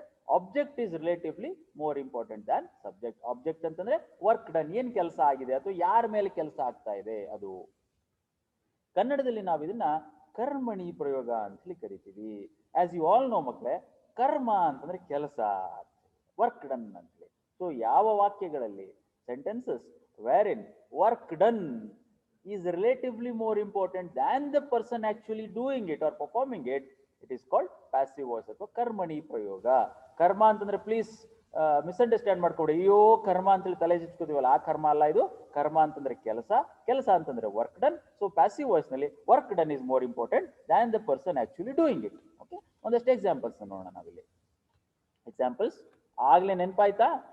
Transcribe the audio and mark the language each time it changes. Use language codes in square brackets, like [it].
[en] ಅಂದ್ರೆ object is relatively more important than subject. [kn] Object ಅಂತಂದ್ರೆ work done, ಏನ್ ಕೆಲಸ ಆಗಿದೆ ಅಥವಾ ಯಾರ ಮೇಲೆ ಕೆಲಸ ಆಗ್ತಾ ಇದೆ ಅದು. ಕನ್ನಡದಲ್ಲಿ ನಾವು ಇದನ್ನ ಕರ್ಮಣಿ ಪ್ರಯೋಗ ಅಂತೇಳಿ ಕರಿತೀವಿ. [en] as you all know [kn] ಮಕ್ಕಳೇ, ಕರ್ಮ ಅಂತಂದ್ರೆ ಕೆಲಸ, ವರ್ಕ್ ಡನ್ ಅಂತೇಳಿ. ಸೊ ಯಾವ ವಾಕ್ಯಗಳಲ್ಲಿ [en] sentences wherein work done is relatively more important than the person actually doing it or performing it, it is called passive voice [kn] ಅಥವಾ ಕರ್ಮಣಿ ಪ್ರಯೋಗ. ಕರ್ಮ ಅಂತಂದ್ರೆ ಪ್ಲೀಸ್ ಮಿಸ್ಅಂಡರ್ಸ್ಟ್ಯಾಂಡ್ ಮಾಡ್ಕೊಡಿ. ಅಯ್ಯೋ ಕರ್ಮ ಅಂತೇಳಿ ತಲೆ ಚಿಚ್ಕೋತೀವಲ್ಲ, ಆ ಕರ್ಮ ಅಲ್ಲ ಇದು. ಕರ್ಮ ಅಂತಂದ್ರೆ ಕೆಲಸ, ಕೆಲಸ ಅಂತಂದ್ರೆ work done. [en] So passive voice ನಲ್ಲಿ work done is more important than the person actually doing it. [kn] Okay, ಒಂದಷ್ಟು ಎಕ್ಸಾಂಪಲ್ಸ್ ನೋಡೋಣ ನಾವಿಲ್ಲಿ. ಎಕ್ಸಾಂಪಲ್ಸ್ ಆಗ್ಲೇ ನೆನಪಾಯ್ತಾ?